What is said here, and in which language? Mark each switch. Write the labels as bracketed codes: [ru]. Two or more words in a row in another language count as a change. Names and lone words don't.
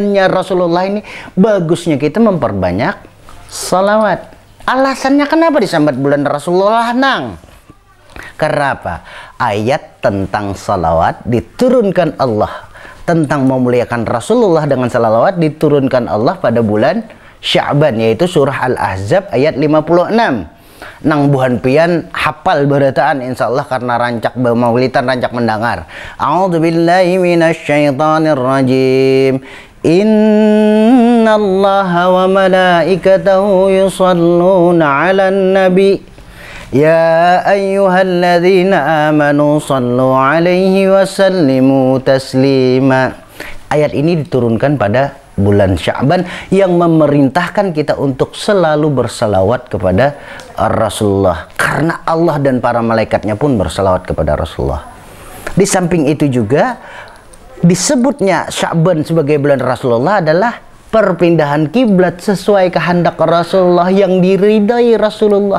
[id] Bulannya Rasulullah ini bagusnya kita memperbanyak salawat. [bjn] Alasannya kenapa disambat bulan Rasulullah nang? [id] Karena apa? Ayat tentang salawat diturunkan Allah, tentang memuliakan Rasulullah dengan salawat diturunkan Allah pada bulan Sya'ban, yaitu surah Al-Ahzab ayat 56. [bjn] Nang buhan pian hafal berataan insyaallah karena rancak maulidan, rancak mendengar. [ar] أعوذ بالله من الشيطان الرجيم. إن الله وملائكته يصلون على النبي. يا أيها الذين آمنوا صلوا عليه وسلموا تسليما. [id] Ayat ini diturunkan pada bulan Sya'ban yang memerintahkan kita untuk selalu bersalawat kepada Rasulullah, karena Allah dan para malaikatnya pun bersalawat kepada Rasulullah. Di samping itu juga disebutnya Sya'ban sebagai bulan Rasulullah adalah perpindahan kiblat sesuai kehendak Rasulullah yang diridai Rasulullah.